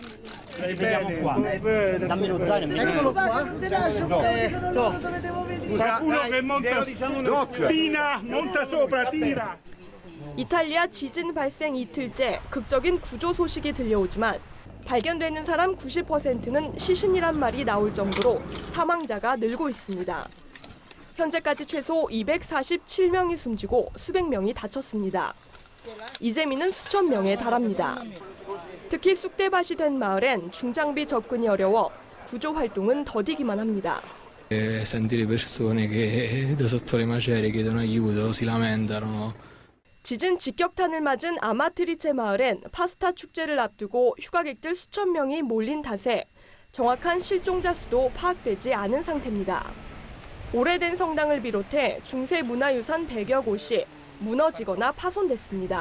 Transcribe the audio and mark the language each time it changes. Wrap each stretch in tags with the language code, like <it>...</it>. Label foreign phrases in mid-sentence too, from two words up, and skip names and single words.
<ko>이탈리아 지진 발생 이틀째 극적인 구조 소식이 들려오지만 발견되는 사람 90%는 시신이란 말이 나올 정도로 사망자가 늘고 있습니다. 현재까지 최소 247명이 숨지고 수백 명이 다쳤습니다. 이재민은 수천 명에 달합니다. 특히 쑥대밭이 된 마을엔 중장비 접근이 어려워 구조 활동은 더디기만 합니다.</ko> <it>Sentire persone che da sotto le macerie chiedono aiuto, si lamentano.</it> <ko>지진 직격탄을 맞은 아마트리체 마을엔 파스타 축제를 앞두고 휴가객들 수천 명이 몰린 탓에 정확한 실종자 수도 파악되지 않은 상태입니다. 오래된 성당을 비롯해 중세 문화유산 100여 곳이 무너지거나 파손됐습니다.</ko>